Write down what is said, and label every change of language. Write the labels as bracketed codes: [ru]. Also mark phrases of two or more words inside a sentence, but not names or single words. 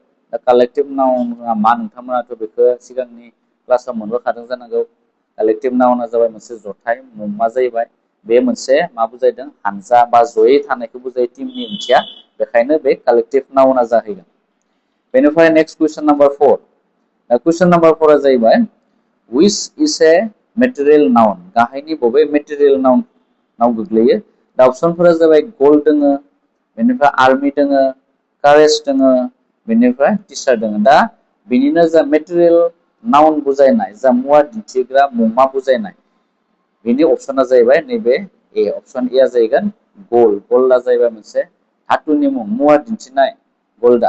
[brx] दा [en] collective noun [brx] मा नोंथांमोनाथ' बेखौ सिगांनि क्लासाव मोनबोखादों जानांगौ। [en] collective noun [brx] जाबाय मोनसे जथाय मुंमा जाहैबाय बे मोनसे मा बुजायदों हानजा बा जयै थानायखौ बुजायो टिमनि ओंथिया बेखायनो बे [en] collective noun [brx] जाहैगोन। बेनिफ्राय [en] next question number [brx] 4 दा [en] question number [brx] 4 आ जाहैबाय [en] which is a material noun [brx] गाहायनि बबे [en] material noun [brx] गोग्लैयो। दा अपसनफोरा जाबाय गोल्ड दोङो बेनिफ्राय आर्मि दोङो कारेज दोङो बेनिफ्राय टिचार दोङो। दा बिनिनो जा [en] material noun [brx] बुजायनाय जा मुवा दिन्थिग्रा मुंमा बुजायनाय बेनि अपसना जाहैबाय नैबे ए अपसन ए आ जाहैगोन गल्डआ जाहैबाय मोनसे धातुनि मुवा दिन्थिनाय गल्डआ।